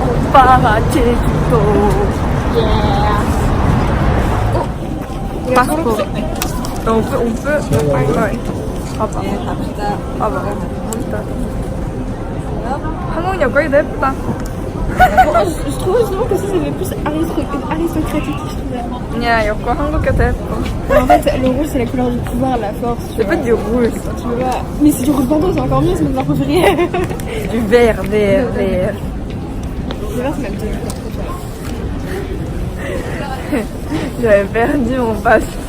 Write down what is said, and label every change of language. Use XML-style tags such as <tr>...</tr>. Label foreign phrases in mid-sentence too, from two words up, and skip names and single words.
<fr>part à Jeju-do. Yeah. Passeport. On peut. Ouais.</fr> <ko>봐봐. 네, 갑시다. 봐봐. 한국 여기도 예쁘다.</ko> <fr>Je trouve justement que ça fait plus aristocratique, je trouve.</fr> <ko>야, 여기 한국에 더 예뻐.</ko> <fr>En fait, le rouge, c'est la couleur du pouvoir, la force. C'est pas du rouge. Tu vois. Mais c'est du rouge bordeaux, c'est encore mieux, c'est ma couleur préférée. Du vert. Le vert, c'est ma couleur préférée. J'avais perdu mon passeport.</fr>